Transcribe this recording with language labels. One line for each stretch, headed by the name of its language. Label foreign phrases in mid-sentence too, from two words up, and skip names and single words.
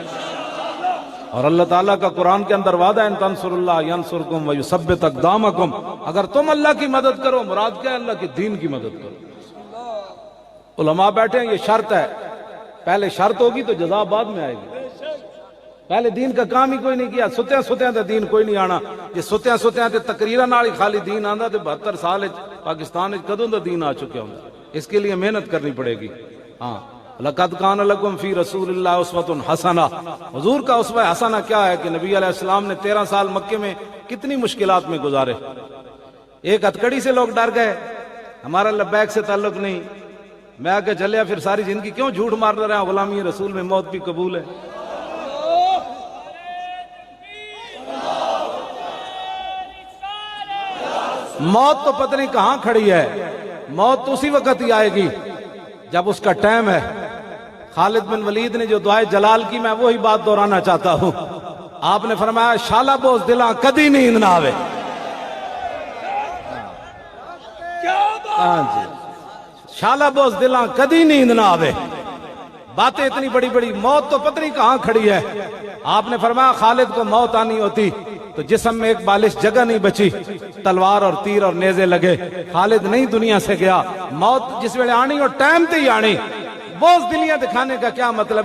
Urdu: اور اللہ تعالیٰ کا قرآن کے اندر وعدہ ہے
Arabic: ان تنصر اللہ ینصرکم ویثبت اقدامکم،
Urdu: اگر تم اللہ کی مدد کرو، مراد کیا ہے؟ اللہ کے دین کی مدد کرو۔ علماء بیٹھے ہیں، یہ شرط ہے، پہلے شرط ہوگی تو جزا بعد میں آئے گی۔ پہلے دین کا کام ہی کوئی نہیں کیا،
Punjabi: ستیاں ستیاں تے دین کوئی نہیں آنا، یہ ستیاں ستیاں تے تقریراں نال ہی خالی دین آندا تے 72 سال پاکستان وچ کدوں دا دین آ چکا ہوندا۔
Urdu: اس کے لیے محنت کرنی پڑے گی۔ ہاں،
Arabic: لقد کان لکم فی رسول اللہ اسوۃ حسنہ،
Urdu: حضور کا اسوہ حسنہ کیا ہے کہ نبی علیہ السلام نے 13 سال مکے میں کتنی مشکلات میں گزارے۔ ایک ہتکڑی سے لوگ ڈر گئے، ہمارا لبیک سے تعلق نہیں، میں آگے چلیا پھر ساری زندگی کیوں جھوٹ مار رہے ہیں، غلامی رسول میں موت بھی قبول ہے۔ موت تو پتہ نہیں کہاں کھڑی ہے، موت تو اسی وقت ہی آئے گی جب اس کا ٹائم ہے۔ خالد بن ولید نے جو دعائے جلال کی، میں وہی بات دہرانا چاہتا ہوں۔ آپ نے فرمایا
Punjabi: شالا بوز دلاں کدی نیند نہ آوے۔ ہاں جی، شالا بوز دلاں کدی نیند نہ آوے۔
Urdu: باتیں اتنی بڑی بڑی، موت تو پتہ نہیں کہاں کھڑی ہے۔ آپ نے فرمایا خالد کو موت آنی ہوتی تو جسم میں ایک بالش جگہ نہیں بچی، تلوار اور تیر اور نیزے لگے، خالد نہیں دنیا سے گیا۔
Punjabi: موت جس ویلے آنی اور ٹائم تے ہی آنی۔
Urdu: بوز دلیاں دکھانے کا کیا مطلب ہے؟